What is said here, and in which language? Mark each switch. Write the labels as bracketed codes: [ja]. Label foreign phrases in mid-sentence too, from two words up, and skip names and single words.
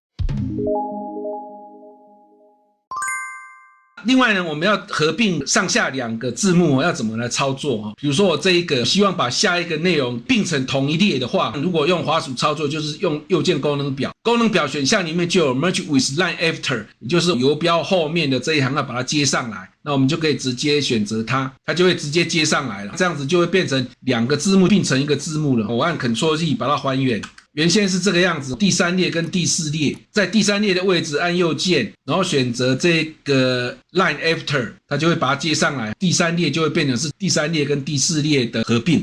[zh] 另外呢，我們要合併上下2個字幕，要怎麼來操作？比如說我這一個希望把下一個內容併成同一列的話，如果用滑鼠操作，就是用右鍵功能表，功能表選項裡面就有 [en] Merge with Line After， [zh] 也就是游標後面的這一行要把它接上來，那我們就可以直接選擇它，它就會直接接上來了，這樣子就會變成2個字幕併成一個字幕了。我按 Ctrl+Z 把它還原。原先是這個樣子，第3列跟第4列，在第3列的位置按右鍵，然後選擇這個 [en] Line After， [zh] 它就會把它接上來，第3列就會變成是第3列跟第4列的合併。